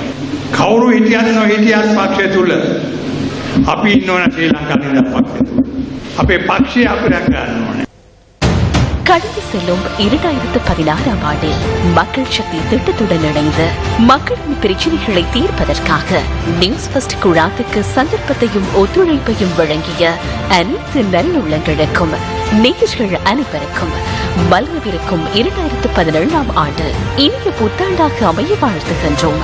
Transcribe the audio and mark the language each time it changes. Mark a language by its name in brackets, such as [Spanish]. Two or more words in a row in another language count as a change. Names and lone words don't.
[Sinhala] කවුරු හිටියත් නොහිටියත් පක්ෂය තුල අපි ඉන්නවනේ ශ්‍රී ලංකා නිදහස් පක්ෂය තුල. අපේ පක්ෂය අපිට ගන්න ඕනේ. [Tamil] கடந்து செல்லும் 2016ஆம் ஆண்டில் மக்கள் சக்தி திட்டத்துடன் இணைந்து மக்களின் பிரச்சினைகளை தீர்ப்பதற்காக நியூஸ் ஃபர்ஸ்ட் குழாத்துக்கு சந்தர்ப்பத்தையும் ஒத்துழைப்பையும் வழங்கிய அனைத்து நல்லுள்ளங்களுக்கும் நேயர்கள் அனைவருக்கும் மலரவிருக்கும் 2017ஆம் ஆண்டு இனிய புத்தாண்டாக அமைய வாழ்த்துகின்றோம்.